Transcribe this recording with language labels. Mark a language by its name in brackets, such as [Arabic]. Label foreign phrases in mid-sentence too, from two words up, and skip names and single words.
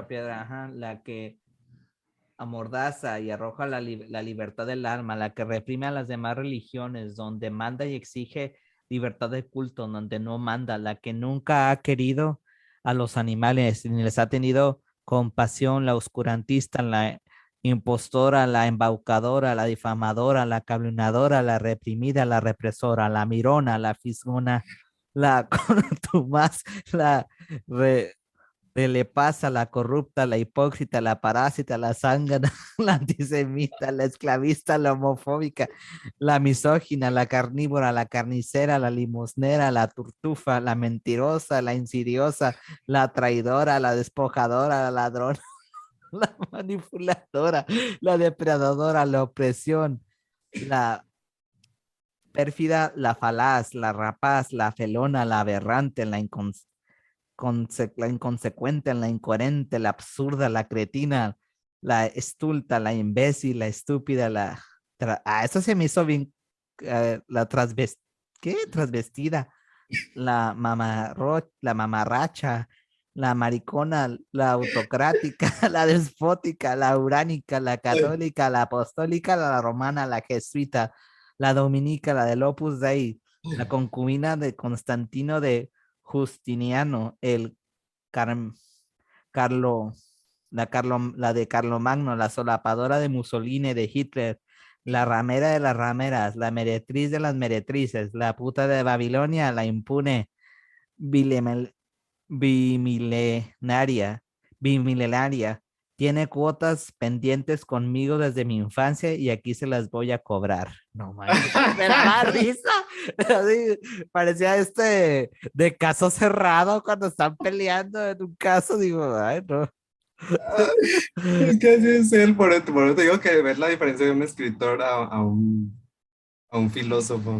[Spanish] Pedro Piedra, ajá, la que amordaza y arroja la libertad del alma, la que reprime a las demás religiones, donde manda y exige libertad de culto, donde no manda, la que nunca ha querido a los animales ni les ha tenido compasión, la oscurantista, la impostora, la embaucadora, la difamadora, la calumniadora, la reprimida, la represora, la mirona, la fisgona, la contumaz, la re, le pasa la corrupta, la hipócrita, la parásita, la zángana, la antisemita, la esclavista, la homofóbica, la misógina, la carnívora, la carnicera, la limosnera, la turtufa, la mentirosa, la insidiosa, la traidora, la despojadora, la ladrona, la manipuladora, la depredadora, la opresión, la pérfida, la falaz, la rapaz, la felona, la aberrante, la inconsecuente, la incoherente, la absurda, la cretina, la estulta, la imbécil, la estúpida, eso se me hizo bien, la ¿qué? Transvestida, la mamarracha, la maricona, la autocrática, la despótica, la uránica, la católica, la apostólica, la romana, la jesuita, la dominica, la del Opus Dei, la concubina de Constantino de Justiniano, Car- Carlo, la de Carlomagno, la solapadora de Mussolini, de Hitler, la ramera de las rameras, la meretriz de las meretrices, la puta de Babilonia, la impune bilemel- bimilenaria, bimilenaria. Tiene cuotas pendientes conmigo desde mi infancia y aquí se las voy a cobrar. No manches, me daba risa. Así, parecía de caso cerrado cuando están peleando en un caso. Digo, ay, no. Es que así es él, por eso te digo que ver la diferencia de un escritor a un filósofo.